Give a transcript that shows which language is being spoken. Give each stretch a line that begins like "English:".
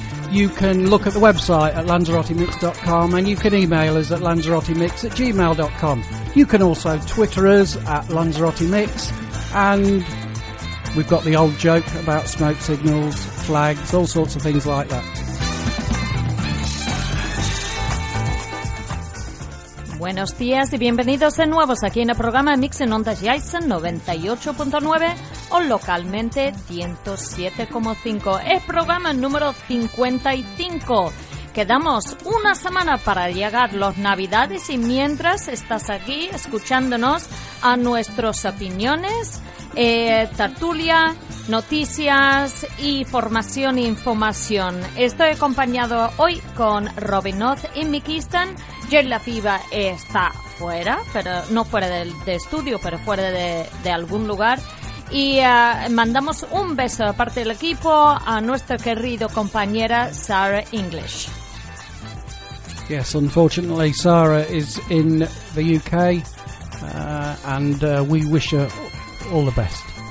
English: You can look at the website at lanzarotemix.com and you can email us at lanzarotemix@gmail.com. You can also Twitter us at lanzarotemix, and we've got the old joke about smoke signals, flags, all sorts of things like that.
Spanish: Buenos días y bienvenidos de nuevo aquí en el programa Mix en Ondas Gerais 98.9 o localmente 107.5. El programa número 55. Quedamos una semana para llegar las Navidades y mientras estás aquí escuchándonos a nuestras opiniones, tertulia, noticias y formación e información. Estoy acompañado hoy con Robin North y Mick Easton. Jerry Lafiva está fuera, pero no fuera de estudio, pero fuera de algún lugar. Y mandamos un beso a parte del equipo a nuestra querida compañera Sarah English.
English: Yes, unfortunately, Sarah is in the UK, and we wish her all the best.